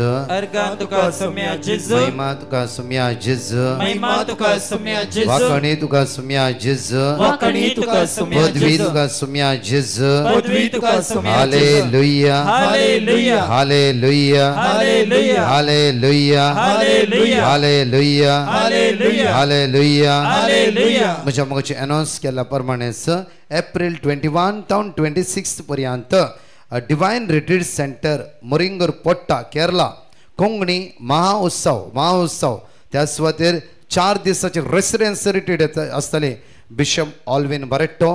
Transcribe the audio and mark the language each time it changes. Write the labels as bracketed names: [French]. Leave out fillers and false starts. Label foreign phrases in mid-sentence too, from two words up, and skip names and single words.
[Konkani] Arga tuka sumya Jesu महिमा तुका सुम्या जेजू Mahima tuka sumya Jesu वाकणी तुका सुम्या जेजू Wakani tuka sumya पदवी Jesu तुका सुम्या जेजू Padvi tuka sumya Jesu हालेलुया Hallelujah हालेलुया Hallelujah हालेलुया Hallelujah हालेलुया Hallelujah हालेलुया Hallelujah म्हज्या मोगाची अनाउन्स केल्या प्रमाणेच एप्रिल 21 तावन 26 पर्यंत डिवाइन रिट्रीट सेंटर मोरिंगर पोट्टा केरला कोंकणी महाउत्सव त्या सुवातेर 4 दिसाचे [English] residence retreat [Konkani] आसतले बिशप ऑल्विन बरेट्टो